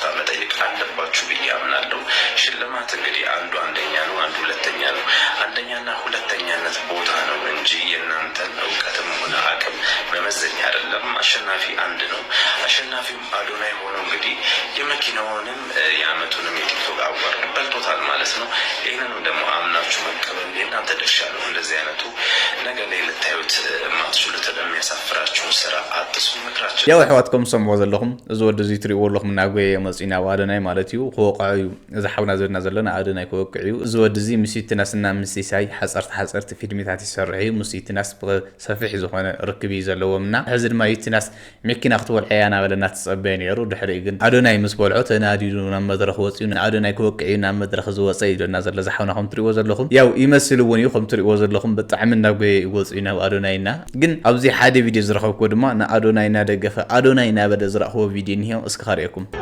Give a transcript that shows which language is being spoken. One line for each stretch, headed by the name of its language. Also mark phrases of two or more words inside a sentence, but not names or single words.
Amharic: መጠየቅ አለባችሁ ብዬ አምናለሁ። ሽልማት እንግዲህ አንዱ አንደኛ ነው፣ አንዱ ሁለተኛ ነው። አንደኛና ሁለተኛነት ቦታ ነው እንጂ የእናንተን እውቀትም ሆነ አቅም መመዘኛ አይደለም። አሸናፊ አንድ ነው። አሸናፊም አዶናይ ሆኖ እንግዲህ የመኪናውንም የአመቱንም የቲክቶክ አዋርድ በልቶታል ማለት ነው። ይህንንም ደግሞ አምናችሁ መቀበል የእናንተ ድርሻ ነው። እንደዚህ አይነቱ ነገ ላይ ልታዩት የማትችሉትን የሚያሳፍራችሁን ስራ አጥሱ ምክራችን።
Tigrinya: ያው ኣሕዋትኩም ሰምዕዎ ዘለኹም እዚ ወዲ እዚ ትሪእዎ ኣለኹም ናጎየ መፂና ኣዶናይ ማለት እዩ ክወቅዕ እዩ። እዚ ሓውና ዘለና ዘለና ኣዶናይ ክወቅዕ እዩ። እዚ ወዲ እዚ ምስ ዩቲናስና ምስ ሲሳይ ሓፀርቲ ፊልሚታት ይሰርሕ እዩ። ምስ ዩቲናስ ብሰፊሕ ዝኾነ ርክብ እዩ ዘለዎምና ሕዚ ድማ ዩቲናስ መኪና ክትበልዐ እያ እናበለና ትፀበየ ነይሩ። ድሕሪ ግን ኣዶናይ ምስ በልዖ ተናዲዱ ናብ መድረክ ወፂኡ ኣዶናይ ክወቅዕ እዩ ናብ መድረክ ዝወፀ እዩ ዶና ዘሎ ዝሓውና ከም ትሪእዎ ዘለኹም ያው ይመስል እውን እዩ ከም ትሪእዎ ዘለኹም ብጣዕሚ እናጎየ ይወፅኡ ናብ ኣዶናይና። ግን ኣብዚ ሓደ ቪድዮ ዝረኸብክዎ ድማ ንኣዶናይና ደገፈ ኣዶናይና በደ ዝረኽቦ ቪድዮ እኒሄ እስኪ ካርአኩም።